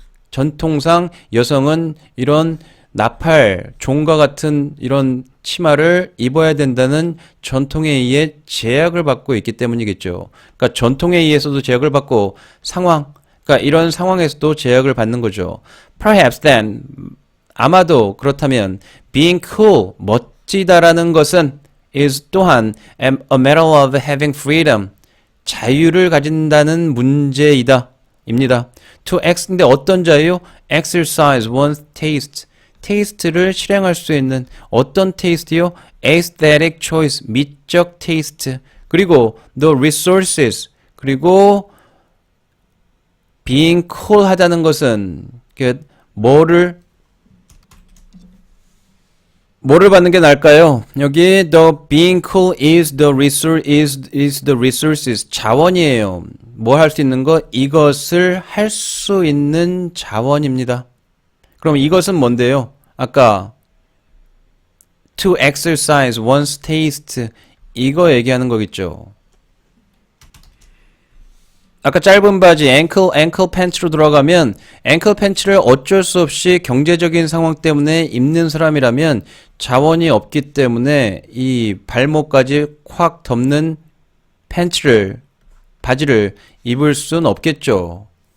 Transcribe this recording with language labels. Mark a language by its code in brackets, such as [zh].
[ko] 전통상 여성은 이런 나팔, 종과 같은 이런 치마를 입어야 된다는 전통에 의해 제약을 받고 있기 때문이겠죠. 그러니까 전통에 의해서도 제약을 받고 그러니까 이런 상황에서도 제약을 받는 거죠. [en] Perhaps then, [ko] 아마도 그렇다면 [en] being cool, [ko] 십지다라는 것은 [en] is 또한 a matter of having freedom. [ko] 자유를 가진다는 문제이다. 입니다. To 근데 어떤 자유요? [en] exercise one's taste. [ko] 테이스트를 실행할 수 있는 어떤 테이스트요? [en] aesthetic choice. [ko] 미적 테이스트. [en] 그리고 the resources. [ko] 그리고 being cool 하다는 것은 뭐를 받는 게 나을까요? [en] 여기 the being cool is the resources 자원이에요. [ko] 뭐 할 수 있는 거? 이것을 할 수 있는 자원입니다. 그럼 이것은 뭔데요? 아까 [en] to exercise one's taste [ko] 이거 얘기하는 거겠죠. 아까 짧은 바지 앵클 팬츠로 들어가면 앵클 팬츠를 어쩔 수 없이 경제적인 상황 때문에 입는 사람이라면 자원이 없기 때문에 이 발목까지 콱 덮는 바지를 입을 순 없겠죠.